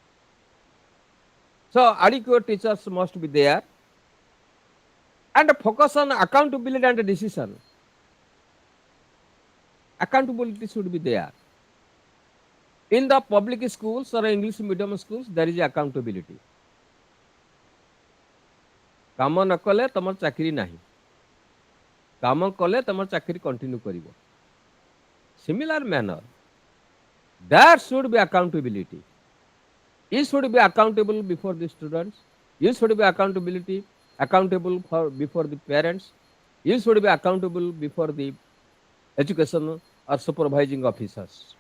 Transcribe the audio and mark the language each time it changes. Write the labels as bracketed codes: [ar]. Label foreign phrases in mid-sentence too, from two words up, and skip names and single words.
[en] So adequate teachers must be there, and focus on accountability and decision. Accountability should be there. In the public schools or English medium schools, there is accountability. [or] କାମ ନ କଲେ ତମର ଚାକିରି ନାହିଁ, କାମ କଲେ ତମର ଚାକିରି କଣ୍ଟିନ୍ୟୁ କରିବ। [en] Similar manner, there should be accountability. You should be accountable before the students. You should be accountable for before the parents. You should be accountable before the education or supervising officers.